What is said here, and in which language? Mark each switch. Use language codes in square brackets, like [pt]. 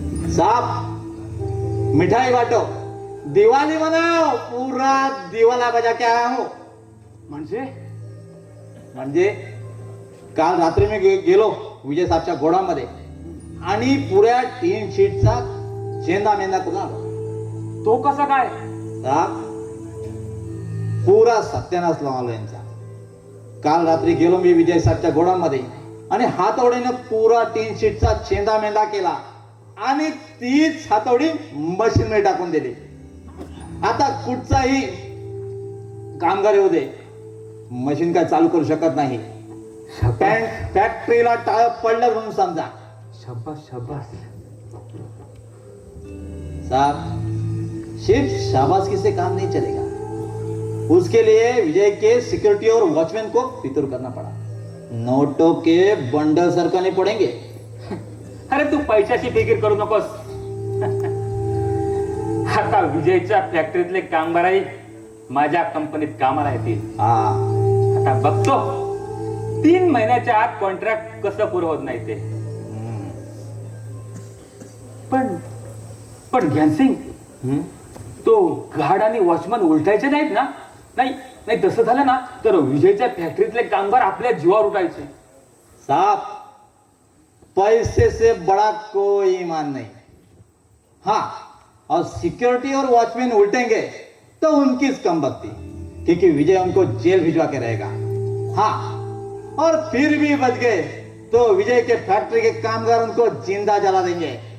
[hi] साफ मिठाई बांटो, दिवाली मनाओ, पूरा दिवाला बजा के आया हूं. [mr] म्हणजे काल रात्री मी गेलो विजय साहेबच्या घोडामध्ये आणि पुऱ्या टीन शीटचा चेंदा मेंदा करून आलो. तो कसा काय? साहेब पुरा सत्यानाश लावला यांचा. काल रात्री गेलो मी विजय साहेबच्या घोडामध्ये आणि हातोडीने पुरा टीन शीटचा चेंदा मेंदा केला आणि तीच हातोडी मशीन मध्ये टाकून दिली. आता कुठचाही कामगार येऊ दे, मशीन काय चालू करू शकत नाही. फॅक्टरीला टाळ पडलं म्हणून समजा. शाबास शाबास. [hi] साहब सिर्फ शाबाशी से काम नहीं चलेगा, उसके लिए विजय के सिक्योरिटी और वॉचमैन को फितूर करना पड़ा. नोटों के बंडल सरकने पड़ेंगे. [mr] अरे तू पैशाची फिकीर करू नकोस. आता विजयच्या फॅक्टरीतले कामगारही माझ्या कंपनीत कामाला येतील. हा, आता बघतो 3 महिन्याच्या आत कॉन्ट्रॅक्ट कसं पुरं होत नाही ते. पण ज्ञानसिंग, तो गार्ड आणि वॉचमन उलटायचे नाहीत ना? नाही तसं झालं ना तर विजयच्या फॅक्टरीतले कामगार आपल्या जीवावर उठायचे. [hi] साहब पैसे से बड़ा कोई ईमान नहीं. हाँ, और सिक्योरिटी और वॉचमैन उल्टेंगे तो उनकी कम बकती, क्योंकि विजय उनको जेल भिजवा के रहेगा. हाँ, और फिर भी बच गए तो विजय के फैक्ट्री के कामगार उनको जिंदा जला देंगे.